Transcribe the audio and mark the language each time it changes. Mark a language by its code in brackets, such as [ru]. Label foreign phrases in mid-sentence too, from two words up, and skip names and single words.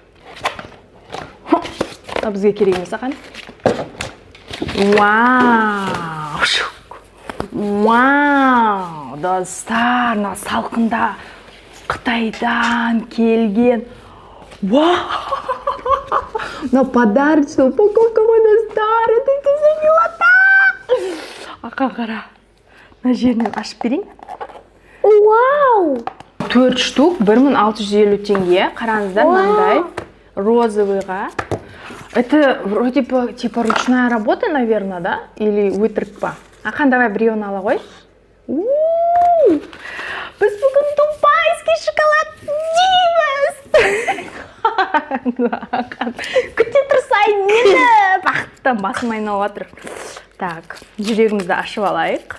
[kk] Бізге керек емес ақан. Вау! Вау! Достар, салқында Қытайдан келген. Вау! [ru] Но подарочная упаковка мой достар. Это милота. Ақан қара. [kk] На жерінен ашып берейін. 4 штук 1650 теңге. Қараңыздар, мынандай розовыйға. [ru] Это вроде бы типа ручная работа, наверное, да? [kk] Или өтірік па? Ақан, давай біреуін ала ғой. Біз бүгін [ru] дубайский шоколад [kk] дейміз. Күте тұрсай мені. Бақыттан басым айналып жатыр. Так, жүрегімізді ашып алайық.